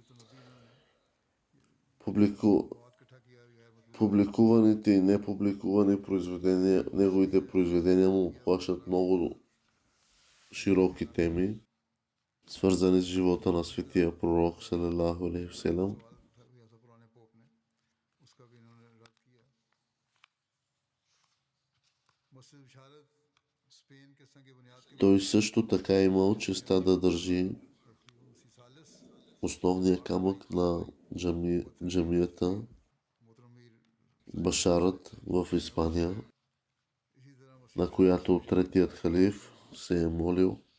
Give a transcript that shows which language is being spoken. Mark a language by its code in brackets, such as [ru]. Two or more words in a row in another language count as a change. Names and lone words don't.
[bg] Публикуваните и непубликувани произведения, неговите произведения му обхващат много широки теми, свързани с живота на светия пророк [ar] صلى الله عليه وسلم. [bg] Той също така е имал честа да държи основния камък на джамията Башарат в Испания, на която третият халиф се е молил.